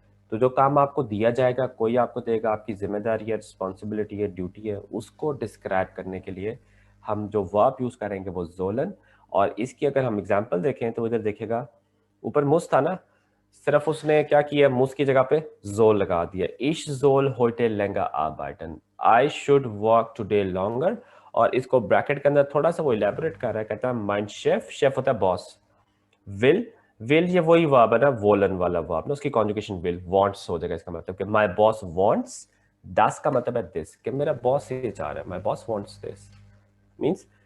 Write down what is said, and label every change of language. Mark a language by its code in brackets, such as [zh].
[hi] तो जो काम आपको दिया जाएगा, कोई आपको देगा, आपकी जिम्मेदारी है, रिस्पॉन्सिबिलिटी है, ड्यूटी है, उसको डिस्क्राइब करने के लिए हम जो वर्ब यूज करेंगे वो जोलन। और इसकी अगर हम एग्जाम्पल देखें तो इधर देखिएगा, ऊपर मुस था ना, सिर्फ उसने क्या किया, मुस की जगह पे जोल लगा दिया। [de] Ich soll heute länger arbeiten, [en] I should work today longer। [hi] और इसको ब्रैकेट के अंदर थोड़ा सा वो इलेबोरेट कर रहा है, कहता है mein Chef, शेफ होता है बॉस, विल, विल ये वही वर्ब है ना, वोलन वाला वर्ब ना, उसकी कॉन्जुगेशन विल, वांट्स हो जाएगा। इसका मतलब कि माय बॉस वांट्स, दस का मतलब है दिस, कि मेरा बॉस ये चाह रहा है, my boss wants this. Means